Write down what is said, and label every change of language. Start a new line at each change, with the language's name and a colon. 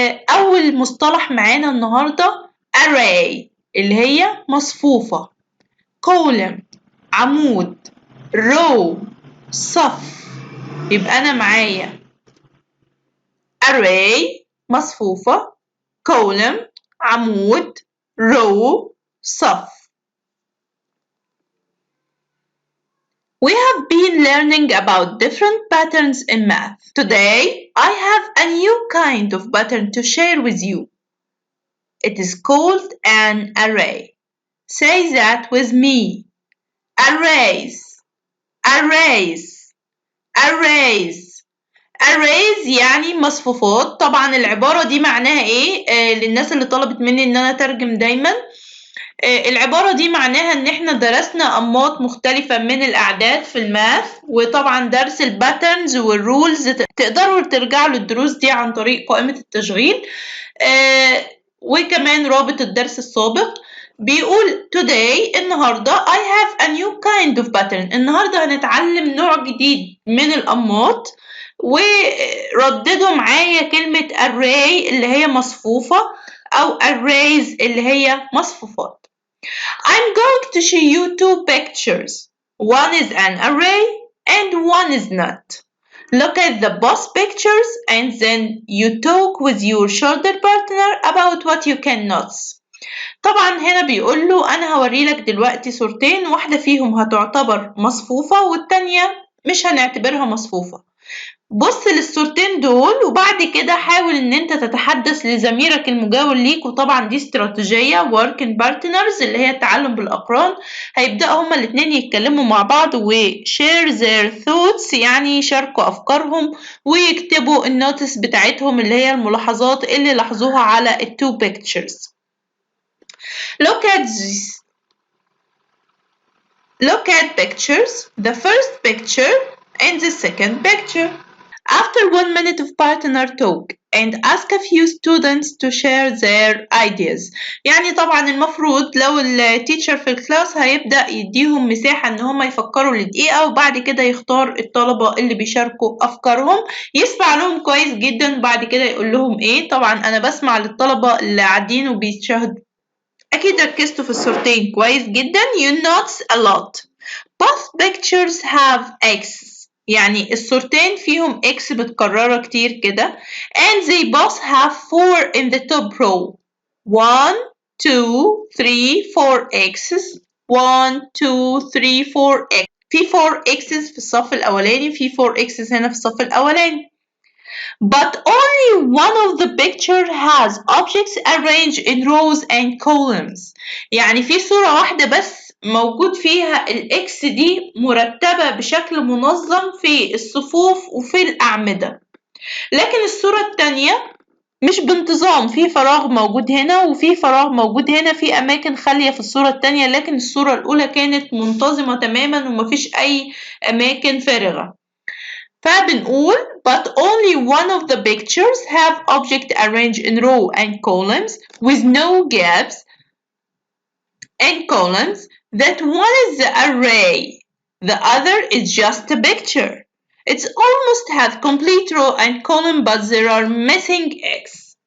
Arabic: أول مصطلح معانا النهاردة array اللي هي مصفوفة، column عمود، row صف. يبقى أنا معايا array مصفوفة، column عمود، row صف.
English: We have been learning about different patterns in math. Today, I have a new kind of pattern to share with you. It is called an array. Say that with me. Arrays, arrays, arrays.
Arabic: arrays يعني مصفوفات. طبعا العبارة دي معناها ايه؟ للناس اللي طلبت مني ان انا ترجم دايما، العبارة دي معناها ان احنا درسنا انماط مختلفة من الاعداد في الماث، وطبعا درس الباترنز والرولز تقدروا ترجعوا للدروس دي عن طريق قائمة التشغيل، وكمان رابط الدرس السابق. بيقول
English: today
Arabic: النهاردة
English: I have a new kind of pattern.
Arabic: النهاردة هنتعلم نوع جديد من الأنماط، ورددوا معايا كلمة array اللي هي مصفوفة أو arrays اللي هي مصفوفات.
English: I'm going to show you two pictures. One is an array and one is not. Look at the both pictures and then you talk with your shoulder partner about what you can notice.
Arabic: طبعا هنا بيقول له أنا هوري لك دلوقتي صورتين، واحدة فيهم هتعتبر مصفوفة والتانية مش هنعتبرها مصفوفة. بص للصورتين دول وبعد كده حاول ان انت تتحدث لزميلك المجاور ليك، وطبعا دي استراتيجية working partners اللي هي التعلم بالأقران. هيبدأوا هما الاتنين يتكلموا مع بعض و
English: share their thoughts
Arabic: يعني يشاركوا أفكارهم ويكتبوا النوتس بتاعتهم اللي هي الملاحظات اللي لاحظوها على التو pictures.
English: Look at this. Look at pictures. The first picture and the second picture. After 1 minute of partner talk and ask a few students to share their ideas.
Arabic: يعني طبعا المفروض لو التيتشر في الكلاس هيبدأ يديهم مساحة ان هم يفكروا لدقيقة وبعد كده يختار الطلبة اللي بيشاركوا افكارهم، يسمع لهم كويس جدا وبعد كده يقول لهم ايه. طبعا انا بسمع للطلبة اللي قاعدين وبيشاهدوا، اكيد ركزتوا في الصورتين كويس جدا.
English: You notice a lot. Both pictures have X.
Arabic: يعني الصورتين فيهم X بتكررها كتير كده.
English: And they both have 4 in the top row. 1 2 3 4 X's. 1 2 3 4 X.
Arabic: في 4x's في الصف الأولاني، في 4x's هنا في الصف الأولاني.
English: But only one of the picture has objects arranged in rows and columns.
Arabic: يعني في صورة واحدة بس موجود فيها الإكس دي مرتبة بشكل منظم في الصفوف وفي الأعمدة. لكن الصورة التانية مش بانتظام، في فراغ موجود هنا وفي فراغ موجود هنا، في أماكن خالية في الصورة التانية، لكن الصورة الأولى كانت منتظمة تماما ومفيش أي أماكن فارغة. فبنقول
English: but only one of the pictures have object arranged in row and columns with no gaps and columns. That one is the array, the other is just a picture. It's almost have complete row and column but there are missing x.